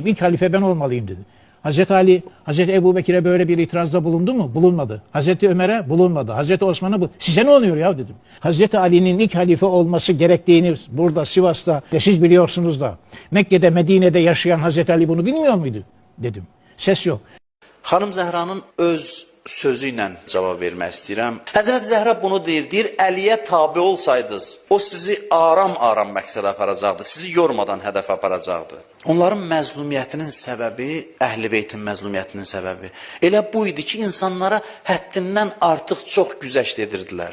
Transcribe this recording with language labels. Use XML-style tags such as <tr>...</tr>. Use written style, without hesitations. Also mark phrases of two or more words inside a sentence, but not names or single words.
<tr>İlk halife ben olmalıyım dedi. Hazreti Ali, Hazreti Ebu Bekir'e böyle bir itirazda bulundu mu? Bulunmadı. Hazreti Ömer'e bulunmadı. Hazreti Osman'a size ne oluyor ya dedim. Hazreti Ali'nin ilk halife olması gerektiğini burada Sivas'ta siz biliyorsunuz da Mekke'de Medine'de yaşayan Hazreti Ali bunu bilmiyor muydu dedim. Ses yok.</tr> <az>Xanım Zəhranın öz sözü ilə cavab vermək istəyirəm. Həzrət Zəhra bunu deyir, Əliyə tabi olsaydınız, o sizi aram-aram məqsədə aparacaqdı, sizi yormadan hədəf aparacaqdı. Onların məzlumiyyətinin səbəbi, Əhl-i Beytin məzlumiyyətinin səbəbi elə bu idi ki, insanlara həddindən artıq çox güzəşt edirdilər.</az>